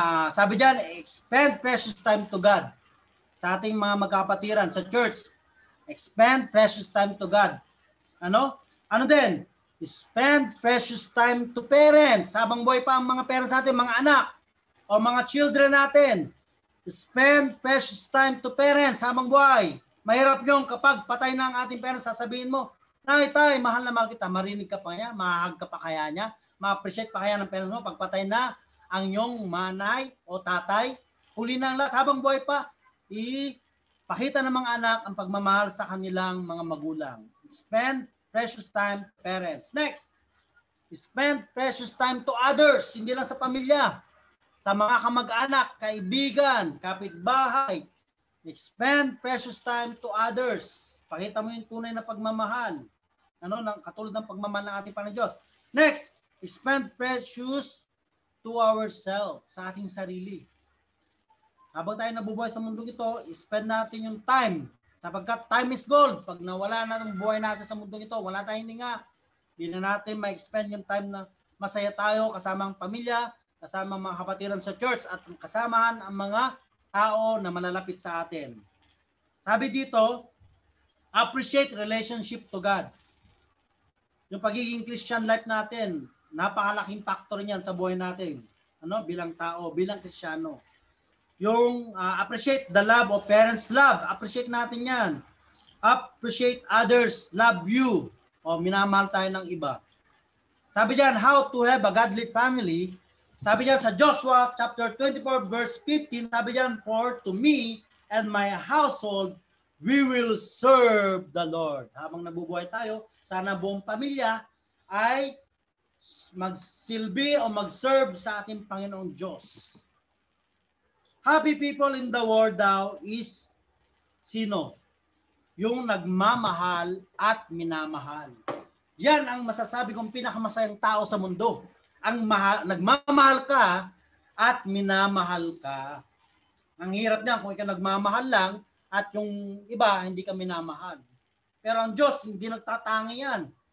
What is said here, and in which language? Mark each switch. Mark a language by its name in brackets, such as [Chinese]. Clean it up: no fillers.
[Filipino] Sabi diyan, [English] expend precious time to God. [Filipino] Sa ating mga magkapatiran sa [English] church, expend precious time to God. [Filipino] Ano din? [English] Spend precious time to parents. [Filipino] Habang buhay pa ang mga parents natin, mga anak, o mga children natin. [English] Spend precious time to parents [Filipino] habang buhay. Mahirap yung kapag patay na ang ating parents, sasabihin mo, Nay, tay, mahal na mahal kita. Marinig ka pa niya, mahahag ka pa kaya niya, ma-appreciate pa kaya ng parents mo pagpatay na ang iyong manay o tatay. Huli na ang lahat. Habang buhay pa, ipakita ng mga anak ang pagmamahal sa kanilang mga magulang. [English] Spend precious time to parents. Next, spend precious time to others. [Filipino] Hindi lang sa pamilya. Sa mga kamag-anak, kaibigan, kapitbahay. [English] Spend precious time to others. [Filipino] Pakita mo yung tunay na pagmamahal. Katulad ng pagmamahal ng ating Panginoon Diyos. [English] Next, spend precious to ourselves, [Filipino] sa ating sarili. Habang tayo nabubuhay sa mundong ito, spend natin yung time. Sapagkat [English] time is gold. [Filipino] Pag nawala na ng buhay natin sa mundong ito, wala tayong hininga. Hindi na natin ma-expend yung time na masaya tayo kasama ang pamilya, kasama ang mga kapatiran sa church, at kasamahan ang mga tao na malalapit sa atin. Sabi dito, [English] appreciate relationship to God. [Filipino] Yung pagiging Christian life natin, napakalaking factor niyan sa buhay natin. Bilang tao, bilang Kristiyano. Yung [English] appreciate the love of parents' love. Appreciate [Filipino] natin yan. [English] Appreciate others, love you. [Filipino] O minamahal tayo ng iba. Sabi diyan, [English] how to have a godly family. [Filipino] Sabi diyan sa Joshua chapter 24 verse 15, sabi diyan, [English] for to me and my household, we will serve the Lord. [Filipino] Habang nabubuhay tayo, sana buong pamilya ay magsilbi o mag-serve sa ating Panginoong Diyos. [English] Happy people in the world [Filipino] daw is sino? Yung nagmamahal at minamahal. Yan ang masasabi kong pinakamasayang tao sa mundo. Ang nagmamahal ka at minamahal ka. Ang hirap niyan kung ikaw nagmamahal lang at yung iba hindi ka minamahal. Pero ang Diyos hindi nagtatangi yan.